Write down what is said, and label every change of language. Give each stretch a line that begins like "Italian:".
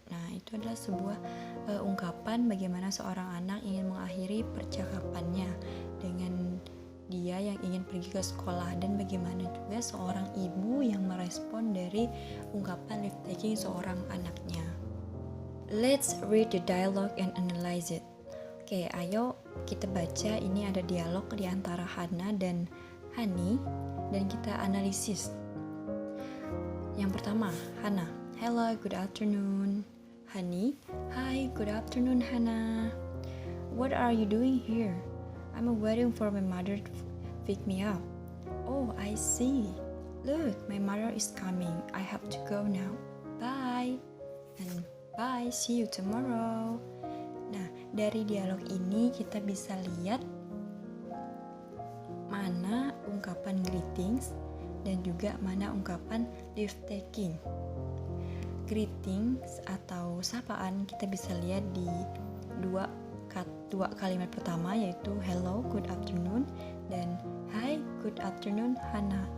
Indonesian: Nah, itu adalah sebuah ungkapan bagaimana seorang anak ingin mengakhiri percakapannya dengan dia yang ingin pergi ke sekolah, dan bagaimana juga seorang ibu yang merespon dari ungkapan leave taking seorang anaknya.
English: Let's read the dialogue and analyze it.
Indonesian: Oke, ayo kita baca. Ini ada dialog di antara Hana dan Hani dan kita analisis. Yang pertama,
English: Hana. Hello, good afternoon. Hani. Hi, good afternoon, Hana. What are you doing here? I'm waiting for my mother to pick me up. Oh, I see. Look, my mother is coming. I have to go now. Bye. And bye, see you tomorrow. Nah,
Indonesian: dari dialog ini kita bisa lihat mana ungkapan greetings dan juga mana ungkapan leave taking. Greetings atau sapaan kita bisa lihat di dua kalimat pertama, yaitu
English: hello, good afternoon,
Indonesian: dan
English: hi, good afternoon,
Indonesian: Hana.